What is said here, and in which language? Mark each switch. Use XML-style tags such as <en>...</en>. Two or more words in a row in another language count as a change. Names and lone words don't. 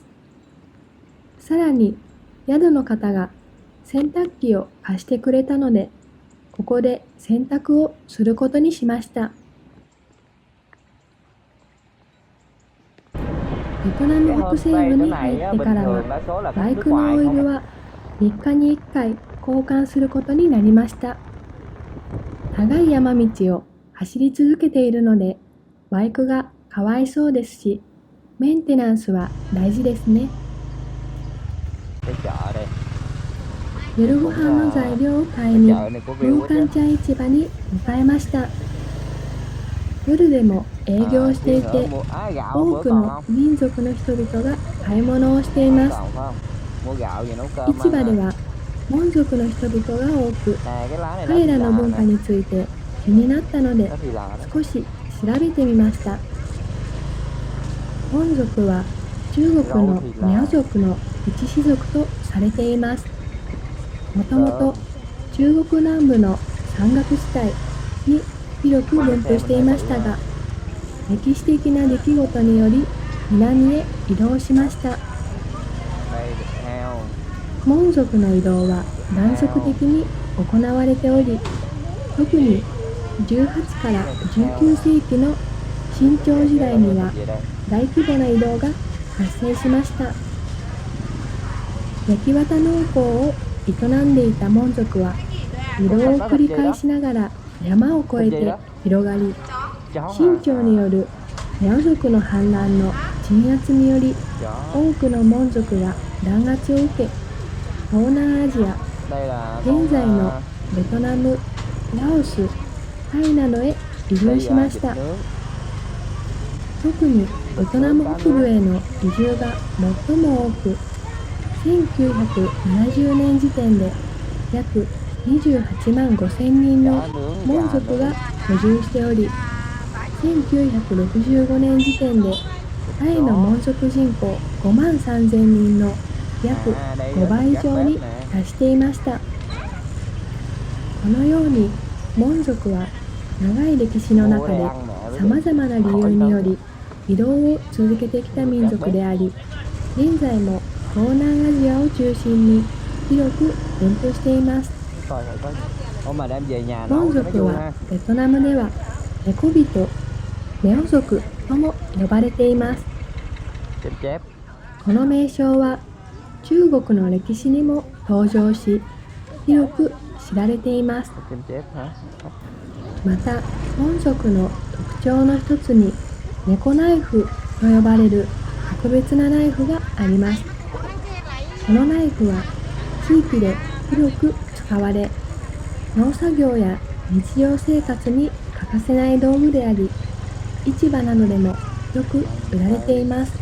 <ja>さらに宿の方が洗濯機を貸してくれたので、ここで洗濯をすることにしました。ベトナム</ja> <vi>Cái</vi> <ja>北西部</ja> <vi>homestay</vi> <ja>に</ja> <vi>chỗ</vi> <ja>入</ja> <vi>này</vi> <ja>っ</ja> <vi>á,</vi> <ja>て</ja> <vi>bình</vi> <ja>からは、</ja> <vi>thường đa số là</vi> <ja>バ</ja> <vi>khách</vi> <ja>イ</ja> <vi>nước</vi> <ja>クの</ja> <vi>ngoài</vi> <ja>オイ</ja> <vi>không</vi> <ja>ル</ja> <vi>à.</vi> <ja>は3日に1回交換することになりました。長い山道を走り続けているので、バイクがかわいそうですし、メンテナンスは大事ですね。</ja> <vi>Cái chợ đây,</vi> <ja>夜ご飯の材料を買い</ja> <vi>cái</vi> <ja>に</ja> <vi>chợ này có</vi> <ja>ブ</ja> <vi>view</vi> <ja>ー</ja> <vi>quá</vi> <ja>カ</ja> <vi>chứ.</vi> <ja>ンチャン市場に向かいました。夜でも営業してい</ja> <vi>Xíu nữa</vi> <ja>て、</ja> <vi>mua gạo</vi> <ja>多</ja> <vi>bữa</vi> <ja>く</ja> <vi>còn</vi> <ja>の</ja> <vi>không?</vi> <ja>民族の人々が買い物をしています。</ja> <vi>Còn phải không? Mua gạo về nấu cơm</vi> <ja>市場</ja> <vi>ăn</vi> <ja>で</ja> <vi>ha.</vi> <ja>はモン族の人々が多く、</ja> <vi>Nè cái lá này nó</vi> <ja>彼</ja> <vi>thì</vi> <ja>らの</ja> <vi>là</vi> <ja>文化</ja> <vi>nè,</vi> <ja>について気になったので</ja> <vi>nó thì là đó.</vi> <ja>少し調べてみました。モン族は中国のミャオ族の一氏族とされています。もともと中国南部の山岳地帯に広く分布していましたが、歴史的な出来事により南へ移動しました。</ja> <vi>Đây thịt heo.</vi> <ja>モン族の移動は断続的に行われており、特に18から19世紀の清朝時代には</ja> <vi>Vậy đây.</vi> <ja>大規模な移動が発生しました。焼き綿農耕を営んでいたモン族は移動を繰り返しながら山を越えて広がり、</ja> <vi>Chó</vi> <ja>清</ja> <vi>hả?</vi> <ja>朝によるミャオ族の反乱の鎮圧により</ja> <vi>Chó.</vi> <ja>多くのモン族が弾圧を受け、東南アジア、</ja> <vi>Đây là</vi> <ja>現在のベトナム、ラオス、タイなどへ移住しました。</ja> <vi>thịt nướng.</vi> <ja>特にベトナム北部への移住が最も多く、1970年時点で約28万5千人の</ja> <vi>Chó nướng,</vi> <ja>モン</ja> <vi>gà</vi> <ja>族</ja> <vi>nướng.</vi> <ja>が居住しており、1965年時点でタイのモン族人口5万3千人の約</ja> <vi>đây</vi> <ja>5</ja> <vi>là</vi> <ja>倍以</ja> <vi>các</vi> <ja>上</ja> <vi>bếp</vi> <ja>に</ja> <vi>nè.</vi> <ja>達していました。このようにモン族は長い歴史の</ja> <vi>Mua</vi> <ja>中</ja> <vi>đây</vi> <ja>で</ja> <vi>ăn mẹ với</vi> <ja>さま</ja> <vi>đi.</vi> <ja>ざまな理由により移動を続けてきた民族であり、現在も東南アジアを中心に広く分布しています。</ja> <vi>Coi thử có. Ủa mà đem về nhà</vi> <ja>モ</ja> <vi>nấu</vi> <ja>ン</ja> <vi>cho nó</vi> <ja>族</ja> <vi>vui</vi> <ja>は</ja> <vi>ha.</vi> <ja>ベトナムでは猫人、メオ族とも呼ばれています。</ja> <vi>Chép chép.</vi> <ja>この名称は中国の歴史にも登場し、広く知られています。</ja> <vi>Chép chép hả?</vi> <ja>また、モン族の特徴の一つに猫ナイフと呼ばれる特別なナイフがあります。このナイフは地域で広く使われ、農作業や日常生活に欠かせない道具であり、市場などでもよく売られています。</ja>